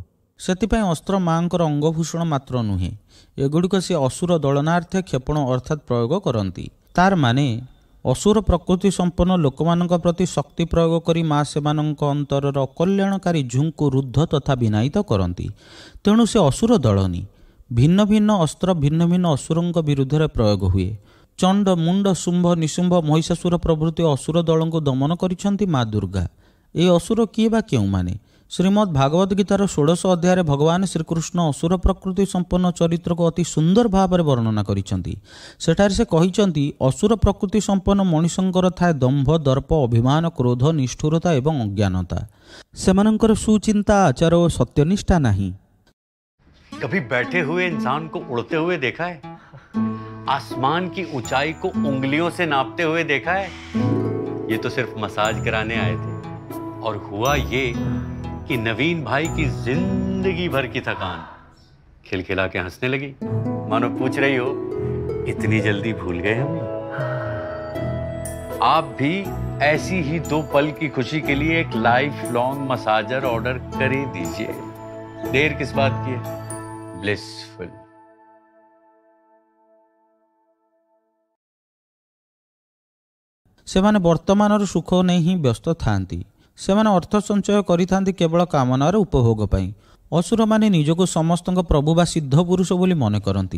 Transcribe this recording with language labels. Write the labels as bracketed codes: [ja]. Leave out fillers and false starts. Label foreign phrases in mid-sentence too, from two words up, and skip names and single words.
[or] ସେଥିପାଇଁ ଅସ୍ତ୍ର ମାଙ୍କର ଅଙ୍ଗଭୂଷଣ ମାତ୍ର ନୁହେଁ, ଏଗୁଡ଼ିକ ସେ ଅସୁର ଦଳନାର୍ଥେ କ୍ଷେପଣ ଅର୍ଥାତ ପ୍ରୟୋଗ କରନ୍ତି। ତାର ମାନେ ଅସୁର ପ୍ରକୃତି ସମ୍ପନ୍ନ ଲୋକମାନଙ୍କ ପ୍ରତି ଶକ୍ତି ପ୍ରୟୋଗ କରି ମା ସେମାନଙ୍କ ଅନ୍ତରର ଅକଲ୍ୟାଣକାରୀ ଝୁଙ୍କୁ ରୁଦ୍ଧ ତଥା ବିନାୟିତ କରନ୍ତି। ତେଣୁ ସେ ଅସୁର ଦଳନୀ। ଭିନ୍ନ ଭିନ୍ନ ଅସ୍ତ୍ର ଭିନ୍ନ ଭିନ୍ନ ଅସୁରଙ୍କ ବିରୁଦ୍ଧରେ ପ୍ରୟୋଗ ହୁଏ। ଚଣ୍ଡ, ମୁଣ୍ଡ, ଶୁମ୍ଭ, ନିଶୁମ୍ଭ, ମହିଷାସୁର ପ୍ରଭୃତି ଅସୁର ଦଳଙ୍କୁ ଦମନ କରିଛନ୍ତି ମା ଦୁର୍ଗା। ଏ ଅସୁର କିଏ ବା କେଉଁମାନେ? ଶ୍ରୀମଦ୍ ଭାଗବତ ଗୀତାର 16 ଅଧ୍ୟାୟରେ ଭଗବାନ ଶ୍ରୀକୃଷ୍ଣ ଅସୁର ପ୍ରକୃତି ସମ୍ପନ୍ନ ଚରିତ୍ରକୁ ଅତି ସୁନ୍ଦର ଭାବରେ ବର୍ଣ୍ଣନା କରିଛନ୍ତି। ସେଠାରେ ସେ କହିଛନ୍ତି, ଅସୁର ପ୍ରକୃତି ସମ୍ପନ୍ନ ମଣିଷଙ୍କର ଥାଏ ଦମ୍ଭ, ଦର୍ପ, ଅଭିମାନ, କ୍ରୋଧ, ନିଷ୍ଠୁରତା ଏବଂ ଅଜ୍ଞାନତା। ସେମାନଙ୍କର ସୁଚିନ୍ତା, ଆଚାର ଓ ସତ୍ୟନିଷ୍ଠା ନାହିଁ। [hi] कभी बैठे हुए इंसान को उड़ते हुए देखा है? आसमान की ऊंचाई को उंगलियों से नापते हुए देखा है? ये तो सिर्फ मसाज कराने आए थे। और हुआ ये कि नवीन भाई की जिंदगी भर की थकान खिलखिला के हंसने लगी, मानो पूछ रही हो इतनी जल्दी भूल गए हम? आप भी ऐसी ही 2 पल की खुशी के लिए एक [en] life long massager order [hi] कर ही दीजिए। देर किस बात की है? ब्लिसफुल। [or] ସେମାନେ ବର୍ତ୍ତମାନର ସୁଖ ନେଇ ହିଁ ବ୍ୟସ୍ତ ଥାନ୍ତି। ସେମାନେ ଅର୍ଥ ସଞ୍ଚୟ କରିଥାନ୍ତି କେବଳ କାମନାର ଉପଭୋଗ ପାଇଁ। ଅସୁରମାନେ ନିଜକୁ ସମସ୍ତଙ୍କ ପ୍ରଭୁ ବା ସିଦ୍ଧ ପୁରୁଷ ବୋଲି ମନେ କରନ୍ତି।